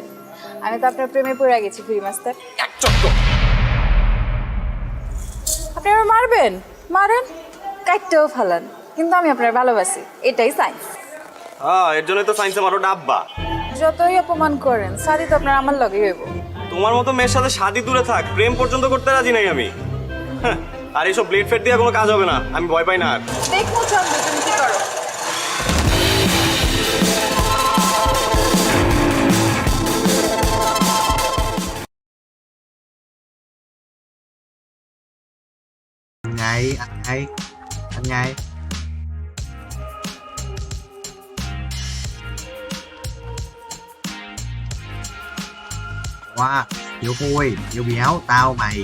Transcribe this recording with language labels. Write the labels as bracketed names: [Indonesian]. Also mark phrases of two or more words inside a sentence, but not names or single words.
[Bangla] আমি তো আপনার প্রেমে পড়ে গেছি [English] free master. [Bangla] আপনি আমার মারবেন, মারেন, কাটতেও ফালান, কিন্তু আমি আপনার ভালোবাসি, এটাই সাইন্স। হ্যাঁ, এর জন্যই তো সায়েন্সে মারো ডাব্বা। যতই অপমান করেন, শাদি তো আপনার আমার লগে হইব। তোমার মতো মেয়ের সাথে শাদি দূরে থাক, প্রেম পর্যন্ত করতে রাজি নাই আমি। আর এইসব ব্লেড ফেড দিয়ে কোনো কাজ হবে না, আমি ভয় পাই না আর। দেখো চন্দ্র, তুমি কি করো। [Vietnamese] Ăn ngay. Wow, Hiếu Khôi, Hiếu Béo, tao mày.